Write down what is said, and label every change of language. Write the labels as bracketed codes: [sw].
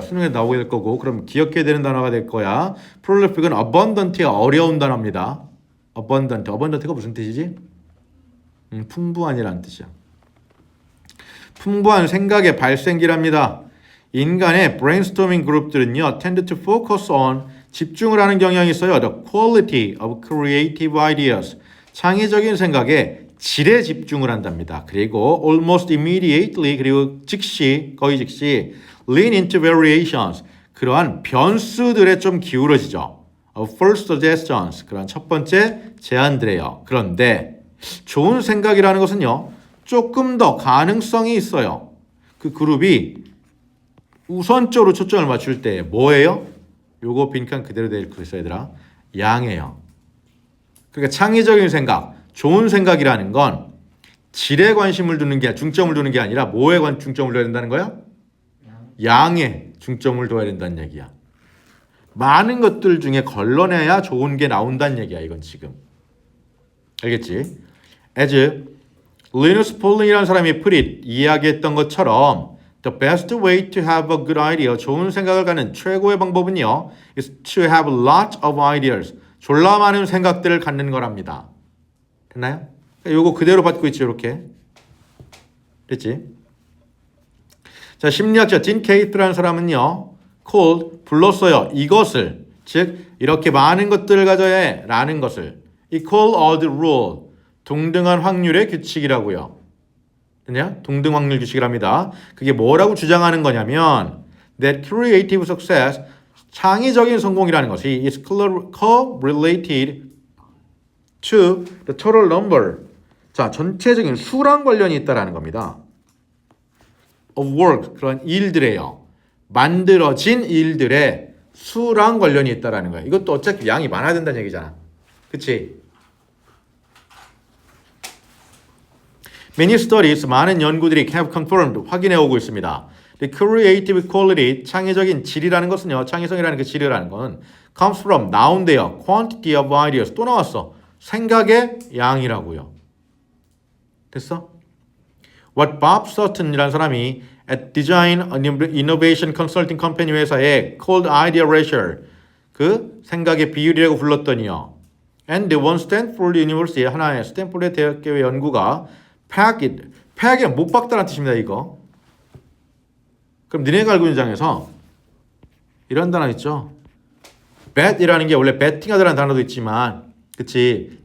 [ko] 수능에 나오게 될 거고 그럼 기억해야 되는 단어가 될 거야. Prolific은 abundant가 어려운 단어입니다. Abundant가 무슨 뜻이지? 풍부한이라는 뜻이야. 풍부한 생각의 발생기랍니다. 인간의 brainstorming 그룹들은요, [en] tend to focus on [ko] 집중을 하는 경향이 있어요. [en] The quality of creative ideas. [ko] 창의적인 생각에 질에 집중을 한답니다. 그리고 [en] almost immediately [ko] 그리고 즉시 거의 즉시 [en] lean into variations. [ko] 그러한 변수들에 좀 기울어지죠. [en] First suggestions. [ko] 그런 첫 번째 제안들이에요. 그런데 좋은 생각이라는 것은요. 조금 더 가능성이 있어요. 그 그룹이 우선적으로 초점을 맞출 때 뭐예요? 요거 빈칸 그대로 돼 있어 얘들아. 양이에요. 그러니까 창의적인 생각, 좋은 생각이라는 건 질에 관심을 두는 게 중점을 두는 게 아니라 뭐에 중점을 둬야 된다는 거야? 양에 중점을 둬야 된다는 얘기야. 많은 것들 중에 걸러내야 좋은 게 나온다는 얘기야. 이건 지금. 알겠지? [en] As Linus Pauling이라는 사람이 put it, [ko] 이야기했던 것처럼 [en] The best way to have a good idea, [ko] 좋은 생각을 갖는 최고의 방법은요 [en] is to have lots of ideas, [ko] 졸라 많은 생각들을 갖는 거랍니다. 됐나요? 요거 그대로 받고 있죠, 이렇게. 됐지? 자, 심리학자 딘 케이트라는 사람은요 called, 불렀어요. 이것을, 즉 이렇게 많은 것들을 가져야 해 라는 것을 equal odd rule, 동등한 확률의 규칙이라고요. 됐냐? 동등 확률 규칙이랍니다. 그게 뭐라고 주장하는 거냐면 [en] that creative success, [ko] 창의적인 성공이라는 것이 [en] is correlated to the total number. [ko] 자, 전체적인 수랑 관련이 있다라는 겁니다. [en] of work, [ko] 그런 일들에요. 만들어진 일들의 수랑 관련이 있다라는 거예요. 이것도 어차피 양이 많아야 된다는 얘기잖아. 그치? [en] Many studies, [ko] 많은 연구들이 [en] have confirmed, [ko] 확인해 오고 있습니다. [en] The creative quality, [ko] 창의적인 질이라는 것은요, 창의성이라는 그 질이라는 건 [en] comes from, [ko] 나온대요. [en] quantity of ideas, [ko] 또 나왔어. 생각의 양이라고요. 됐어? [en] What Bob Sutton이라는 사람이 at Design Innovation Consulting Company 회사에 called idea ratio, [ko] 그 생각의 비율이라고 불렀더니요. [en] And the one Stanford University, [ko] 하나의 스탠포드 대학교의 연구가 패악이란 못 박다라는 뜻입니다. 이거. 그럼 니네가 알고 있는 장에서 이런 단어 있죠. bet이라는 게 원래 betting하다라는 단어도 있지만, 그치?